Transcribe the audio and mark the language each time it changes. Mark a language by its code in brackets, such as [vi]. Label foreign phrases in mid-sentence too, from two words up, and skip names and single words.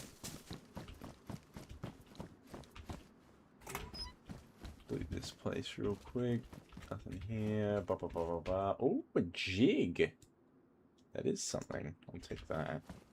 [en] Loot this place real quick. Nothing here. Ba ba ba ba ba. Oh, a jig. That is something. I'll take that.